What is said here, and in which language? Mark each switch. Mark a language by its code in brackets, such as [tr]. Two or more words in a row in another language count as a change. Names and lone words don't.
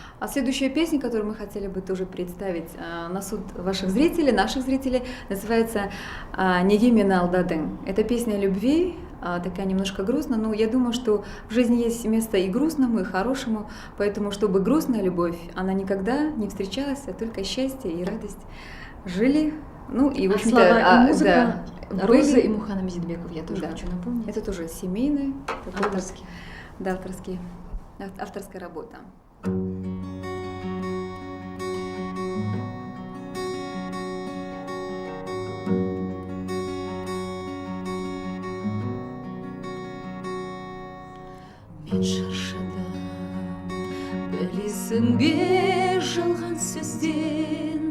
[ru] А следующая песня, которую мы хотели бы тоже представить на суд ваших зрителей, наших зрителей, называется «Неге мени алдадың». Это песня о любви, такая немножко грустная, но я думаю, что в жизни есть место и грустному, и хорошему, поэтому, чтобы грустная любовь, она никогда не встречалась, а только счастье и радость жили. Ну и, в общем-то, слова и музыка Розы были... и Мухана Мизидбеков, я тоже хочу напомнить. Это тоже семейный, авторский. Да, авторская работа. [kk] Мен шаршадым, білесің бе жалған сөзден,